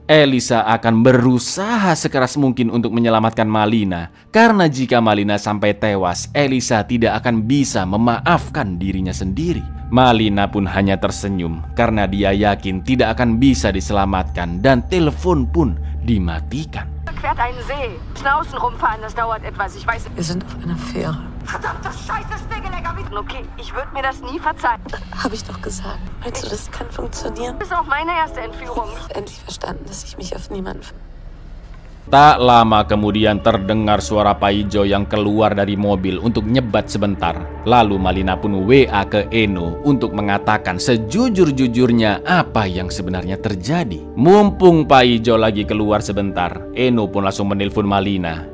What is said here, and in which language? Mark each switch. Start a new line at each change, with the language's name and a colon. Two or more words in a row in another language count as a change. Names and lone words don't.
Indonesian: Elisa akan berusaha sekeras mungkin untuk menyelamatkan Malina karena jika Malina sampai tewas, Elisa tidak akan bisa memaafkan dirinya sendiri. Malina pun hanya tersenyum karena dia yakin tidak akan bisa diselamatkan dan telepon pun dimatikan.
German: Quert einen See. Schnauzen rumfahren, das dauert etwas. Ich weiß. Wir sind auf einer Fähre. Verdammte Scheiße, Stegelecker. Okay, ich würde mir das nie verzeihen. Habe ich doch gesagt. Meinst du, das kann funktionieren? Das ist auch meine erste Entführung. Ich habe endlich verstanden, dass ich mich auf niemanden...
Indonesian: Tak lama kemudian terdengar suara Paijo yang keluar dari mobil untuk nyebat sebentar. Lalu Malina pun WA ke Eno untuk mengatakan sejujur-jujurnya apa yang sebenarnya terjadi. Mumpung Paijo lagi keluar sebentar, Eno pun langsung menelpon Malina.